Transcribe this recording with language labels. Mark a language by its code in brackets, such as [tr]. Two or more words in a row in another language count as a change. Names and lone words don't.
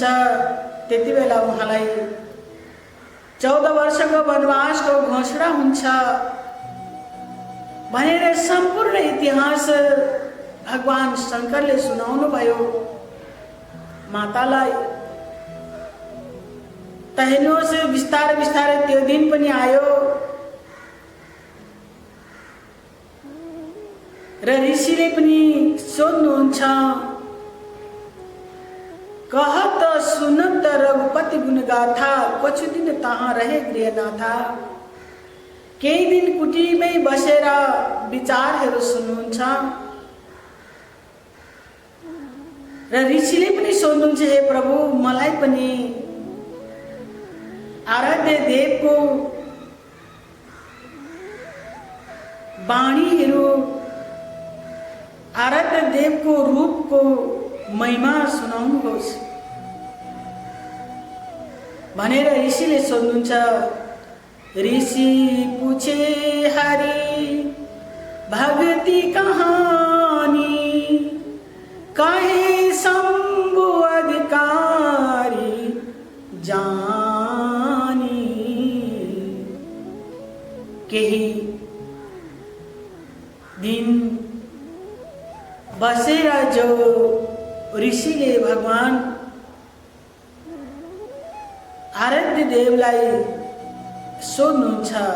[ne] त्यति बेला उहाँलाई 14 वर्षको वनवासको घोषणा हुन्छ भनेर सम्पूर्ण इतिहास भगवान शङ्करले सुनाउनु भयो मातालाई। तहेनुहोस् बिस्तारै बिस्तारै त्यो दिन पनि आयो र ऋषिले पनि सोध्नुहुन्छ, [hi] कहत सुनत रघुपति गुण गाथा, कछु दिन तहाँ रहे गृहनाथा। [ne] केही दिन कुटीमै बसेर विचारहरू सुन्नुहुन्छ र ऋषिले पनि सोध्नुहुन्छ, हे प्रभु मलाई पनि आराध्य देवको वाणीहरू, आराध्य देवको रूपको महिमा सुनाउनुहोस् भनेर ऋषिले सोध्नुहुन्छ। [hi] ऋषि पूछे हरि भक्ति कहानी, कहे शंभु अधिकारी जानी। [ne] केही दिन बसेर जो ऋषिले भगवान आराध्य देवलाई सोध्नुहुन्छ।